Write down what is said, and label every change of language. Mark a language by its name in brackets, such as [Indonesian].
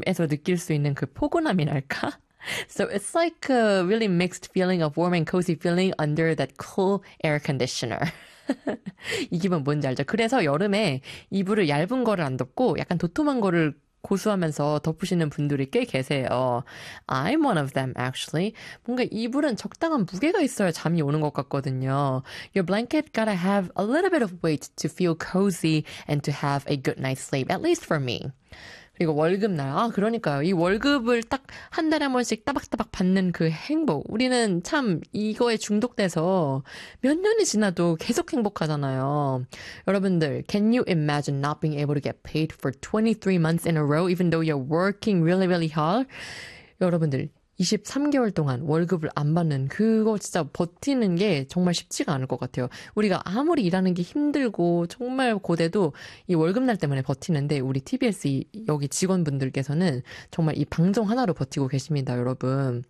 [Korean] 에서 느낄 수 있는 그 포근함이랄까? [English] So it's like a really mixed feeling of warm and cozy feeling under that cool air conditioner. [Korean] 이 기분 뭔지 알죠? 그래서 여름에 이불을 얇은 거를 안 덮고 약간 도톰한 거를 고수하면서 덮으시는 분들이 꽤 계세요. [English] I'm one of them, actually. [Korean] 뭔가 이불은 적당한 무게가 있어야 잠이 오는 것 같거든요. [English] Your blanket gotta have a little bit of weight to feel cozy and to have a good night's sleep, at least for me. [Korean] 그리고 월급날. 아, 그러니까요. 이 월급을 딱한 달에 한 번씩 따박따박 받는 그 행복. 우리는 참 이거에 중독돼서 몇 년이 지나도 계속 행복하잖아요. 여러분들, [English] can you imagine not being able to get paid for 23 months in a row, even though you're working really, really hard? [Korean] 여러분들, 23개월 동안 월급을 안 받는 그거 진짜 버티는 게 정말 쉽지가 않을 것 같아요. 우리가 아무리 일하는 게 힘들고 정말 고돼도 이 월급날 때문에 버티는데 우리 TBS 여기 직원분들께서는 정말 이 방송 하나로 버티고 계십니다, 여러분.